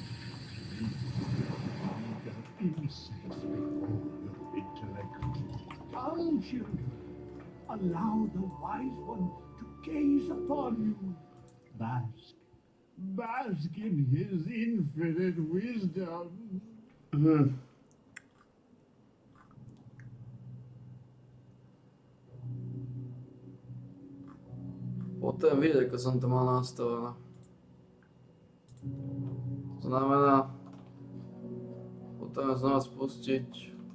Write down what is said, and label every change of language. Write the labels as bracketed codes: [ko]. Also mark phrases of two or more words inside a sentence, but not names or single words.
[en] Insects before your intellect. Come, children, allow the wise one to gaze upon you. Bask. Bask in his infinite wisdom. [sk] Potom vidieť, ako som to mal nastavené. To znamená, potom znova spustiť.